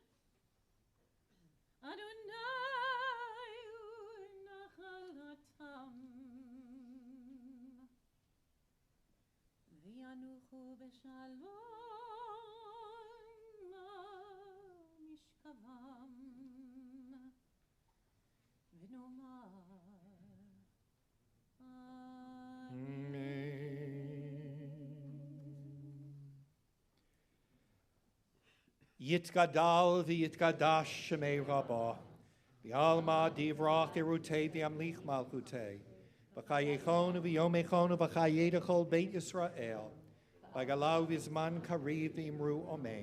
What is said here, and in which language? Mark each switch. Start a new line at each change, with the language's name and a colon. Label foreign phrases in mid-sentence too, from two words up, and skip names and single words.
Hebrew: אדוני הוא נחלתם, וינוחו בשלום משכבם, ונאמר
Aramaic: יתגדל ויתקדש שמיה רבא, בעלמא די ברא כרעותיה וימליך מלכותיה, בחייכון וביומיכון ובחיי דכל בית ישראל, בעגלא ובזמן קריב ואמרו אמן.